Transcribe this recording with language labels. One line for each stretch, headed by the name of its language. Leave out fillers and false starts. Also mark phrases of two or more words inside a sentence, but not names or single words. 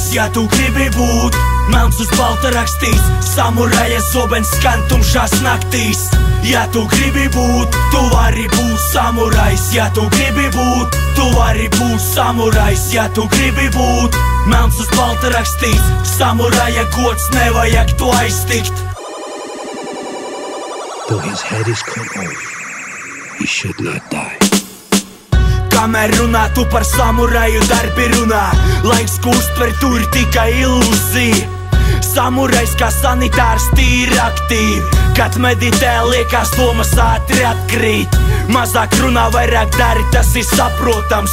Latvian: Ja tu gribi būt, melns uz balta rakstīts, samuraja zobens skan tumšās naktīs. Ja tu gribi būt, tu vari būt samurajs. Ja tu gribi būt, tu vari būt samurajs. Ja tu gribi būt, melns uz balta rakstīts, samuraja gods nevajag to aiztikt.
English: Though his head is cut off, he should not die.
Latvian: Kamēr runā tu par samuraju, darbi runā. Laiks, ko uztver, tu ir tikai ilūzija. Samurajs kā sanitārs tīri aktīvi. Kad meditē, liekas domas ātri atkrīt. Mazāk runā, vairāk dari, tas ir saprotams.